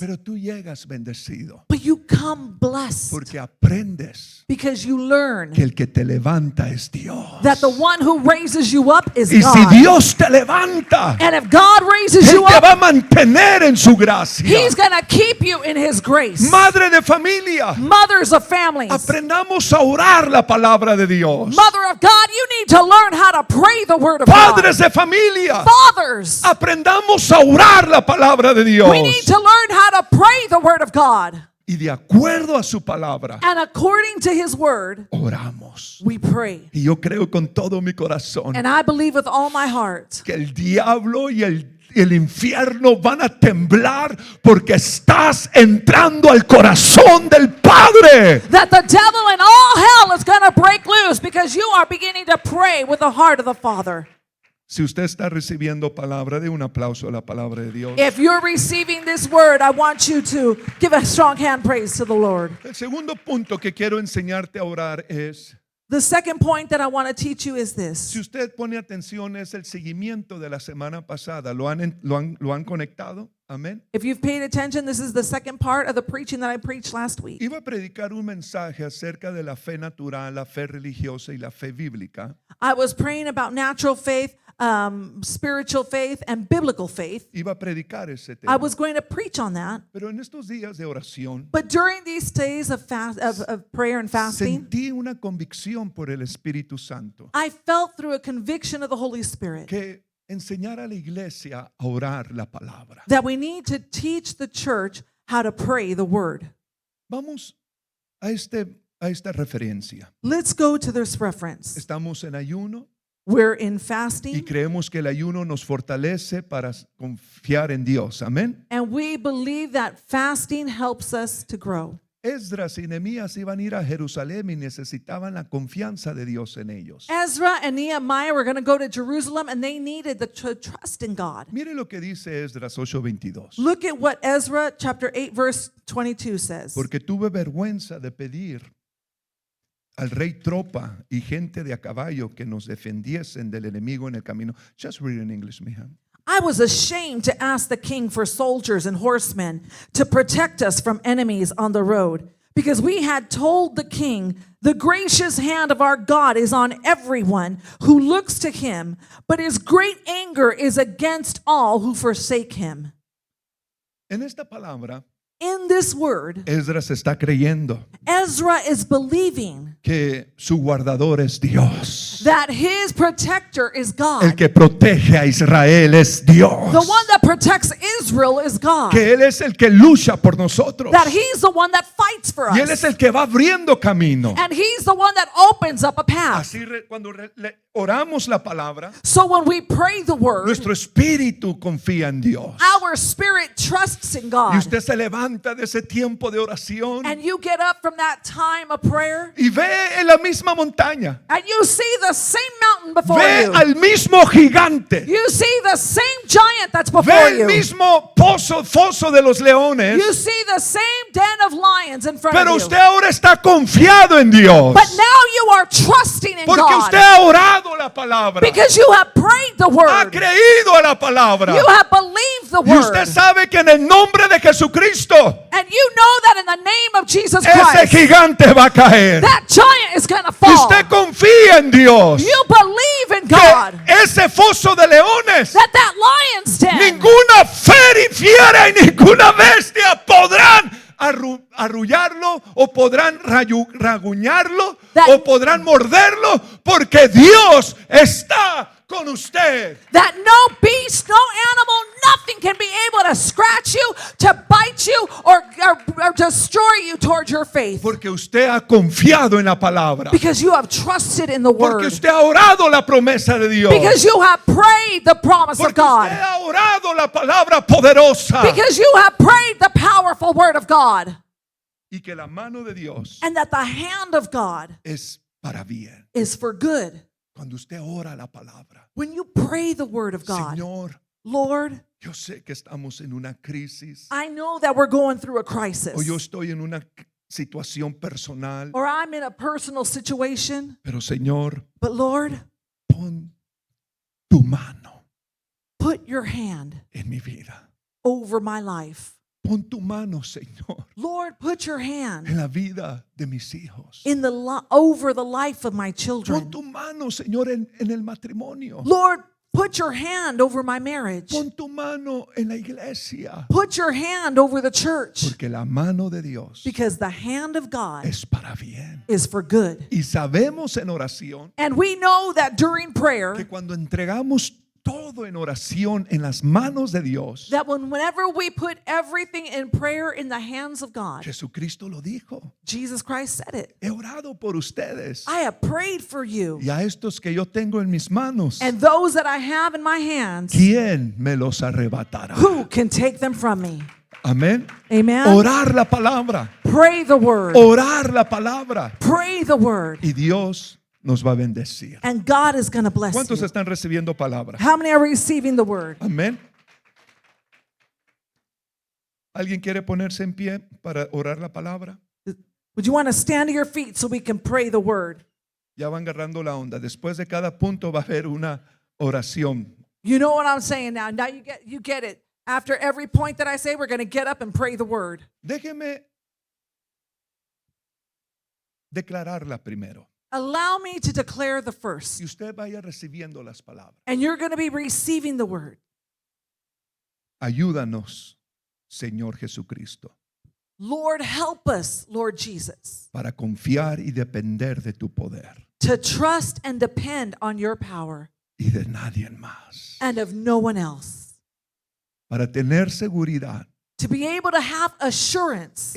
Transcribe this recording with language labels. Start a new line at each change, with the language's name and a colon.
Spanish: Pero tú llegas bendecido
English: But you come blessed
Spanish: porque aprendes
English: because you learn
Spanish: que el que te levanta es Dios.
English: that the one who raises you up is
Spanish: Y si
English: God.
Spanish: Dios te levanta,
English: And if God raises
Spanish: Él
English: you
Spanish: te
English: up,
Spanish: va a mantener en su gracia.
English: He's going to keep you in His grace.
Spanish: Madre de familia,
English: Mothers of families,
Spanish: aprendamos a orar la palabra de Dios.
English: mother of God, you need to learn how to pray the word of
Spanish: Padres
English: God.
Spanish: de familia,
English: Fathers,
Spanish: aprendamos a orar la palabra de Dios.
English: we need to learn how to pray the word of God.
Spanish: Y de acuerdo a su palabra,
English: And according to His word,
Spanish: oramos.
English: we pray.
Spanish: Y yo creo con todo mi corazón
English: And I believe with all my heart
Spanish: que el diablo y el infierno van a temblar porque estás entrando al corazón del Padre.
English: that the devil and all hell is going to break loose because you are beginning to pray with the heart of the Father.
Spanish: Si usted está recibiendo palabra, de un aplauso a la palabra de Dios.
English: If you're receiving this word, I want you to give a strong hand praise to the Lord.
Spanish: El segundo punto que quiero enseñarte a orar es,
English: The second point that I want to teach you is
Spanish: si
English: this.
Spanish: usted pone atención, es el seguimiento de la semana pasada. ¿Lo han conectado? Amén.
English: If you've paid attention, this is the second part of the preaching that I preached last week.
Spanish: Iba a predicar un mensaje acerca de la fe natural, la fe religiosa y la fe bíblica.
English: I was praying about natural faith, spiritual faith and biblical faith.
Spanish: Iba a predicar ese
English: I
Spanish: tema.
English: was going to preach on that.
Spanish: Pero en estos días de oración
English: But during these days of prayer and fasting,
Spanish: sentí una convicción por el Espíritu Santo
English: I felt through a conviction of the Holy Spirit
Spanish: que enseñar a la iglesia a orar la palabra.
English: that we need to teach the church how to pray the word.
Spanish: Vamos a esta referencia.
English: Let's go to this reference.
Spanish: Estamos en ayuno
English: We're in
Spanish: y
English: fasting,
Spanish: creemos que el ayuno nos fortalece para confiar en Dios. Amén.
English: and we believe that fasting helps us to grow.
Spanish: Esdras y Nehemías iban a ir a Jerusalén y necesitaban la confianza de Dios en ellos.
English: Ezra and Nehemiah were going to go to Jerusalem, and they needed the trust in God.
Spanish: Mire lo que dice Esdras 8:22.
English: Look at what Ezra chapter 8 verse 22 says.
Spanish: Porque tuve vergüenza de pedir al rey tropa y gente de a caballo que nos defendiesen del enemigo en el camino.
English: Just read in English, mija. I was ashamed to ask the king for soldiers and horsemen to protect us from enemies on the road, because we had told the king, the gracious hand of our God is on everyone who looks to him, but his great anger is against all who forsake him.
Spanish: En esta palabra,
English: In this word,
Spanish: Esdras está creyendo
English: Ezra is believing
Spanish: que su guardador es Dios.
English: that his protector is
Spanish: El
English: God.
Spanish: que protege a Israel es Dios.
English: The one that protects Israel is God.
Spanish: Que Él es el que lucha por nosotros.
English: That he's the one that fights for
Spanish: Y Él es
English: us.
Spanish: el que va abriendo camino.
English: And he's the one that opens up a path.
Spanish: Así cuando oramos la palabra,
English: So when we pray the word,
Spanish: nuestro espíritu confía en Dios.
English: our spirit trusts in
Spanish: Y
English: God.
Spanish: usted se levanta de ese tiempo de oración
English: And you get up from that time of prayer,
Spanish: y ve en la misma montaña,
English: and you see the same mountain before
Spanish: ve
English: you.
Spanish: al mismo gigante,
English: You see the same giant that's
Spanish: ve
English: before
Spanish: el
English: you.
Spanish: mismo foso de los
English: You
Spanish: leones,
English: see the same den of lions in front
Spanish: pero
English: of
Spanish: usted
English: you.
Spanish: ahora está confiado en Dios.
English: But now you are trusting in
Spanish: Porque usted
English: God
Spanish: ha orado la palabra,
English: because you have prayed the
Spanish: ha
English: word.
Spanish: creído a la palabra.
English: You have believed the
Spanish: Y
English: word.
Spanish: usted sabe que en el nombre de Jesucristo
English: And you know that in the name of Jesus
Spanish: ese
English: Christ,
Spanish: gigante va a caer.
English: that giant is going to
Spanish: Y
English: fall.
Spanish: usted confía en Dios.
English: You believe in
Spanish: Que
English: God.
Spanish: ese foso de leones,
English: That lion's den,
Spanish: ninguna fiera y ninguna bestia podrán arrullarlo o podrán raguñarlo
English: That-
Spanish: o podrán morderlo, porque Dios está con usted.
English: that no beast, no animal, nothing can be able to scratch you, to bite you, or destroy you toward your faith.
Spanish: Porque usted ha confiado en la palabra.
English: Because you have trusted in the
Spanish: Porque
English: word.
Spanish: usted ha orado la promesa de Dios.
English: Because you have prayed the promise of
Spanish: Porque usted
English: God.
Spanish: ha orado la palabra poderosa.
English: Because you have prayed the powerful word of God.
Spanish: Y que la mano de Dios
English: And that the hand of God
Spanish: es para bien.
English: is for good.
Spanish: Cuando usted ora la palabra,
English: When you pray the word of God,
Spanish: Señor,
English: Lord,
Spanish: yo sé que estamos en una crisis,
English: I know that we're going through a
Spanish: o
English: crisis,
Spanish: yo estoy en una situación personal,
English: or I'm in a personal situation,
Spanish: pero Señor,
English: but Lord,
Spanish: pon tu mano
English: put your hand
Spanish: en mi vida.
English: over my life.
Spanish: Pon tu mano, Señor,
English: Lord, put your hand
Spanish: en la vida de mis hijos.
English: in over the life of my
Spanish: Pon
English: children.
Spanish: tu mano, Señor, en el matrimonio.
English: Lord, put your hand over my marriage.
Spanish: Pon tu mano en la iglesia.
English: Put your hand over the church,
Spanish: Porque la mano de Dios
English: because the hand of God
Spanish: es para bien.
English: is for good.
Spanish: Y sabemos en oración
English: And we know that during prayer,
Spanish: que cuando entregamos todo en oración en las manos de Dios,
English: that whenever we put everything in prayer in the hands of God,
Spanish: Jesucristo lo dijo.
English: Jesus Christ said it.
Spanish: He orado por ustedes
English: I have prayed for you.
Spanish: y a estos que yo tengo en mis manos,
English: And those that I have in my hands,
Spanish: ¿quién me los arrebatará?
English: who can take them from me?
Spanish: Amén.
English: Amen.
Spanish: Orar la palabra,
English: Pray the word.
Spanish: orar la palabra
English: Pray the word.
Spanish: y Dios nos va a bendecir.
English: And God is going to bless
Spanish: ¿Cuántos
English: you.
Spanish: están recibiendo palabra?
English: How many are receiving the word?
Spanish: Amén. ¿Alguien quiere ponerse en pie para orar la palabra?
English: Would you want to stand to your feet so we can pray the word?
Spanish: Ya van agarrando la onda. Después de cada punto va a haber una oración.
English: You know what I'm saying now. Now you get it. After every point that I say, we're going to get up and pray the word.
Spanish: Déjeme declararla primero.
English: Allow me to declare the first.
Spanish: Y usted vaya recibiendo las palabras.
English: And you're going to be receiving the word.
Spanish: Ayúdanos, Señor Jesucristo,
English: Lord, help us, Lord Jesus,
Spanish: para confiar y depender de tu poder
English: to trust and depend on your power
Spanish: y de nadie más.
English: and of no one else.
Spanish: Para tener seguridad
English: To be able to have assurance